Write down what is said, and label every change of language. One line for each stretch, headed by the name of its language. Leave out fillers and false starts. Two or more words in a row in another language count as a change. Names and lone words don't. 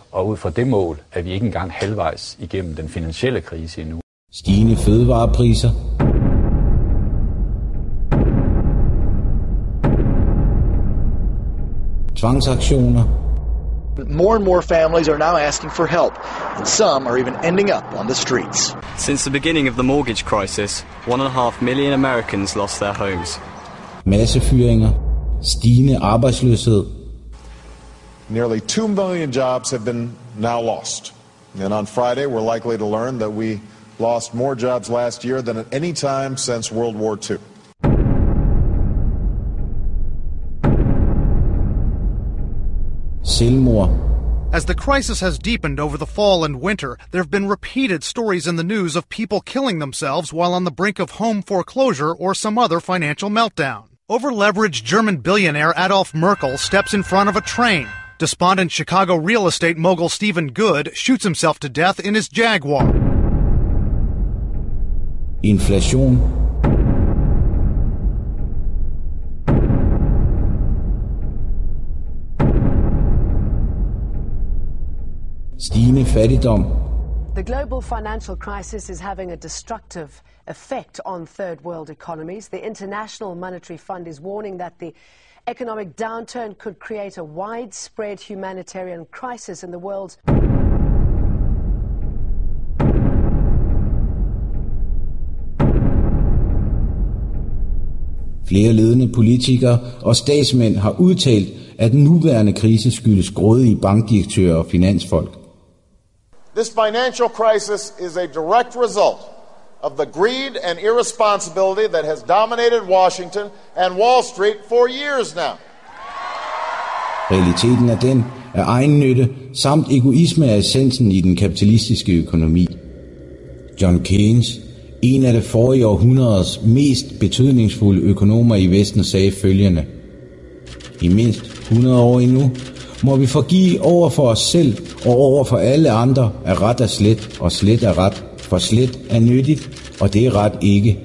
Danish: Og ud fra det mål er vi ikke engang halvvejs igennem den finansielle krise endnu. Stigende fødevarepriser, tvangsaktioner,
English: More and more families are now asking for help, and some are even ending up on the streets. Since the beginning of the mortgage crisis, 1.5 million Americans lost their homes.
Danish: Massefyringer, stigende arbejdsløshed.
English: Nearly 2 million jobs have been now lost. And on Friday, we're likely to learn that we lost more jobs last year than at any time since World War II.
Danish: Selvmord.
English: As the crisis has deepened over the fall and winter, there have been repeated stories in the news of people killing themselves while on the brink of home foreclosure or some other financial meltdown. Over-leveraged German billionaire Adolf Merkel steps in front of a train. Despondent Chicago real estate mogul Stephen Good shoots himself to death in his Jaguar. Inflation.
Danish: Stigende fattigdom.
English: The global financial crisis is having a destructive effect on third world economies. The International Monetary Fund is warning that the economic downturn could create a widespread humanitarian crisis in the world.
Danish: Flere ledende politikere og statsmænd har udtalt, at den nuværende krise skyldes grådige bankdirektører og finansfolk.
English: This financial crisis is a direct result of the greed and irresponsibility that has dominated Washington and Wall Street for years now.
Danish: Realiteten er den, at egennytte samt egoisme er essensen i den kapitalistiske økonomi. John Keynes, en af det forrige århundredes mest betydningsfulde økonomer i Vesten, sagde følgende: I mindst 100 år endnu må vi forgive over for os selv og over for alle andre, at ret er slet, og slet er ret, for slet er nyttigt, og det er ret ikke.